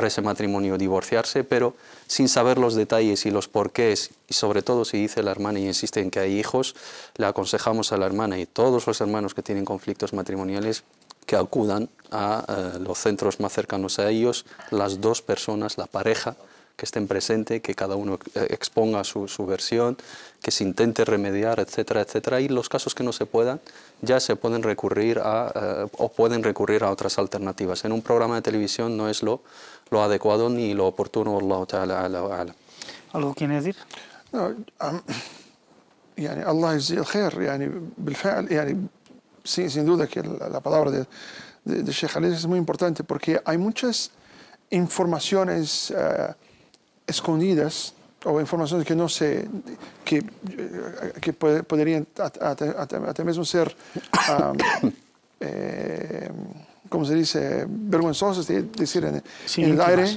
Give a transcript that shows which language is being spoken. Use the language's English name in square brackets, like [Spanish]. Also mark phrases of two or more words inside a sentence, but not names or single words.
[Spanish] ese matrimonio o divorciarse, pero sin saber los detalles y los porqués, y sobre todo si dice la hermana y insiste en que hay hijos, le aconsejamos a la hermana y todos los hermanos que tienen conflictos matrimoniales que acudan a los centros más cercanos a ellos, las dos personas, la pareja, que estén presentes, que cada uno exponga su versión, que se intente remediar, etcétera, etcétera. Y los casos que no se puedan, ya se pueden recurrir o pueden recurrir a otras alternativas. En un programa de televisión no es lo adecuado ni lo oportuno, [Arabic] الله تعالى أعلى وأعلم. [Spanish] ¿Algo quiere decir? No, [Arabic] يعني الله يجزيه الخير يعني بالفعل يعني [Spanish] sin duda que la palabra de Sheikh Khalid es muy importante porque hay muchas informaciones escondidas o informaciones que no se que podrían hasta mismo ser como se dice, vergonzosas de decir en el aire.